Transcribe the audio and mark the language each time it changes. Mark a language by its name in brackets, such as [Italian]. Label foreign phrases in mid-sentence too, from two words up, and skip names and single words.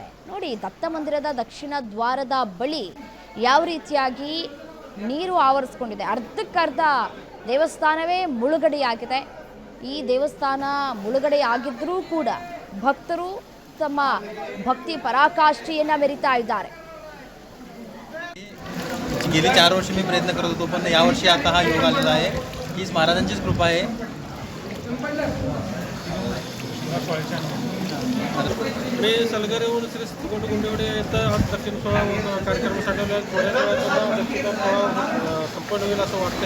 [Kannada] ನೋಡಿ, ದತ್ತ ಮಂದಿರದ ದಕ್ಷಿಣ ದ್ವಾರದ ಬಳಿ ಯಾವ ರೀತಿಯಾಗಿ ನೀರು ಆವರಿಸಿಕೊಂಡಿದೆ. ಅರ್ಧಕ್ಕರ್ಧ ದೇವಸ್ಥಾನವೇ ಮುಳುಗಡೆಯಾಗಿದೆ. ಈ ದೇವಸ್ಥಾನ ಮುಳುಗಡೆಯಾಗಿದ್ದರೂ ಕೂಡ ಭಕ್ತರು ತಮ್ಮ ಭಕ್ತಿ ಪರಾಕಾಷ್ಠೆಯನ್ನ ಮೆರಿತಾ ಇದ್ದಾರೆ. [Marathi] गेली 4 वर्ष मी प्रयत्न करत होतो, पण यावर्षी आता हा योग आलेला आहे. हीच महाराजांचीच कृपा आहे. मी सलगर येऊन श्री सिद्धकोट गुंडेवाडी इथं आज दक्षिण सोहळा कार्यक्रमासाठी थोड्या वेळात दक्षिण सोहळा संपन्न होईल असं वाटतंय.